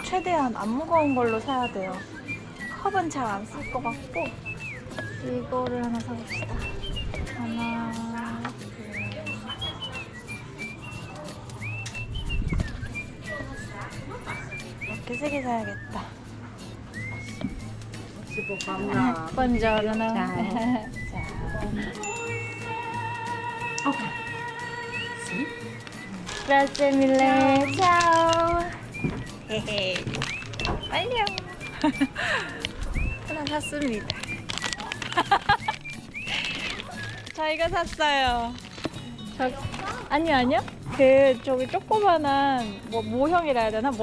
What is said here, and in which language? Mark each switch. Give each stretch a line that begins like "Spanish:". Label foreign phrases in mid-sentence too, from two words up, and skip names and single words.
Korean: 최대한 안 무거운 걸로 사야 돼요. 컵은 잘 안 쓸 것 같고 이거를 하나 사봅시다. 하나, 이렇게 3개 사야겠다.
Italian: buongiorno. Grazie mille. ciao.
Korean: 안녕. 하나 샀습니다. 저희가 샀어요. 아니요. 저기 조그만한 모형이라 해야 되나?